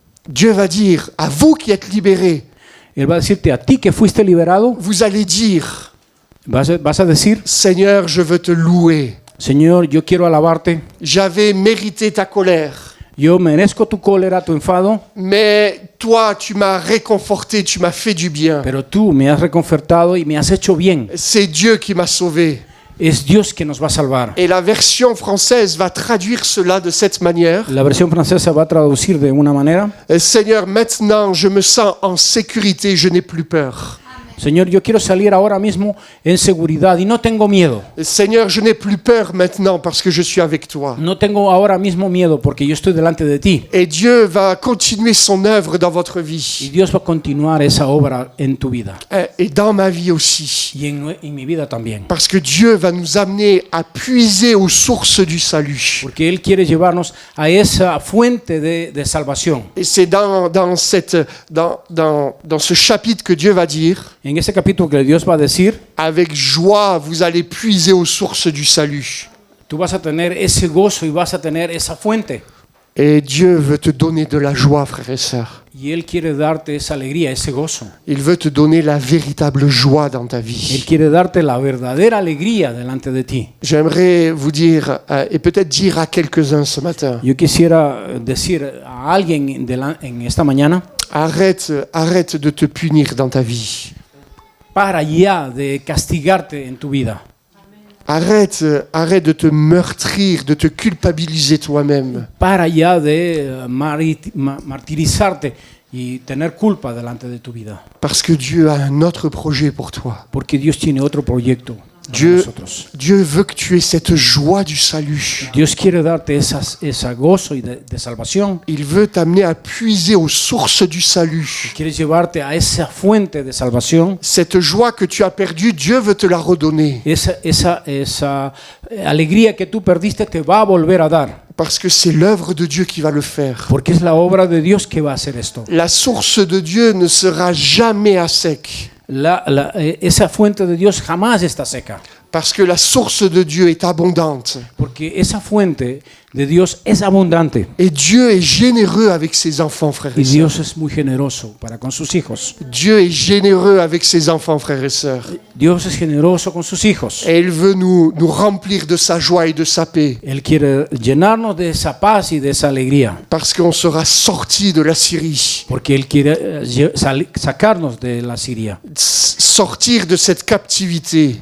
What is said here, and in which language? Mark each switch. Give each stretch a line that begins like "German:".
French: Dieu va dire, à vous qui êtes libérés,
Spanish: Él va a decirte a ti que fuiste liberado,
French: vous allez dire,
Spanish: vas a decir,
French: Seigneur, je veux te louer.
Spanish: Señor, yo quiero alabarte.
French: J'avais mérité ta colère,
Spanish: Yo merezco tu cólera, tu enfado,
French: mais toi, tu m'as réconforté, tu m'as fait du bien.
Spanish: pero tú me has reconfortado y me has hecho bien.
French: C'est Dieu qui m'a sauvé.
Spanish: Es Dios que nos va a salvar.
French: Et la version française va traduire cela de cette manière.
Spanish: La versión francesa va a traducir de una manera.
French: Seigneur, maintenant, je me sens en sécurité, je n'ai plus peur.
Spanish: Señor, yo quiero salir ahora mismo en seguridad y no tengo miedo.
French: Seigneur, je n'ai plus peur maintenant parce que je suis avec toi.
Spanish: No tengo ahora mismo miedo porque yo estoy delante de ti.
French: Et Dieu va continuer son œuvre dans votre
Spanish: Y
French: vie.
Spanish: Dios va a continuar esa obra en tu vida
French: Et dans ma vie aussi.
Spanish: y en mi vida también.
French: Parce que Dieu va nous amener à puiser aux sources du salut.
Spanish: Porque Él quiere llevarnos a esa fuente de salvación.
French: Et c'est dans ce chapitre que Dieu va dire,
Spanish: En ese capítulo que Dios va a decir,
French: avec joie, vous allez puiser aux sources du salut.
Spanish: tú vas a tener ese gozo y vas a tener esa fuente.
French: Et Dieu veut te donner de la joie, frères et sœurs.
Spanish: Y Él quiere darte esa alegría, ese gozo.
French: Il veut te donner la véritable joie dans ta
Spanish: Él
French: vie.
Spanish: quiere darte la verdadera alegría delante de ti.
French: J'aimerais vous dire, et peut-être dire à quelques-uns ce matin,
Spanish: Yo quisiera decir a alguien en esta mañana,
French: arrête de te punir dans ta vie.
Spanish: para ya de castigarte en tu vida.
French: Arrête de te meurtrir, de te culpabiliser toi-même.
Spanish: Para ya de martirizarte y tener culpa delante de tu vida.
French: Parce que Dieu a un autre projet pour toi.
Spanish: Porque Dios tiene otro proyecto para
French: Dieu
Spanish: nosotros.
French: veut que tu aies cette joie du salut.
Spanish: Dios quiere darte esa gozo y de salvación.
French: Il veut t'amener à puiser aux sources du salut.
Spanish: Quiere llevarte a esa fuente de salvación.
French: Cette joie que tu as perdue, Dieu veut te la redonner.
Spanish: Esa alegría que tú perdiste te va a volver a dar.
French: Parce que c'est l'œuvre de Dieu qui va le faire.
Spanish: Porque es la obra de Dios que va a hacer esto.
French: La source de Dieu ne sera jamais à sec.
Spanish: Esa fuente de Dios jamás está seca.
French: Parce que la source de Dieu est abondante.
Spanish: Porque esa fuente de Dios es abundante.
French: Et Dieu est généreux avec ses enfants, frères
Spanish: Y
French: et sœurs.
Spanish: Dios es muy generoso para con sus hijos.
French: Dieu est généreux avec ses enfants, frères et sœurs.
Spanish: Dios es generoso con sus hijos.
French: Et il veut nous remplir de sa joie et de sa paix.
Spanish: Él quiere llenarnos de esa paz y de esa alegría.
French: Parce qu'on sera sortis de la Syrie.
Spanish: Porque Él quiere sacarnos de la Siria.
French: Sortir de cette captivité.